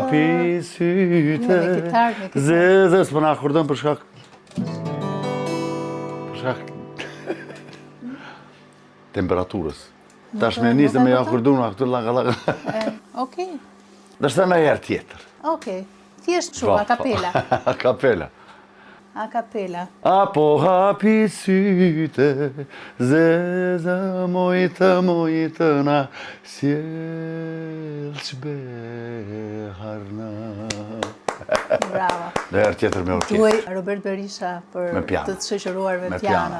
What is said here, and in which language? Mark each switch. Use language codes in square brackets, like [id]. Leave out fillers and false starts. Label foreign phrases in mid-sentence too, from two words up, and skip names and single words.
[sq] Hapi sytë zezë, s'po na akordon për shkak... temperaturës. Tash me nisë me akordon këtu laga. Okej. Dashta në herë tjetër. Okej. Thjesht kështu, a kapela. A kapela. A kapela. Apo hapi sytë, zeza mojtë na, sjellsh beharna. Bravo. Dhe herë tjetër me orkestër. Duaj Robert Berisha për të të shoqëruar me piano.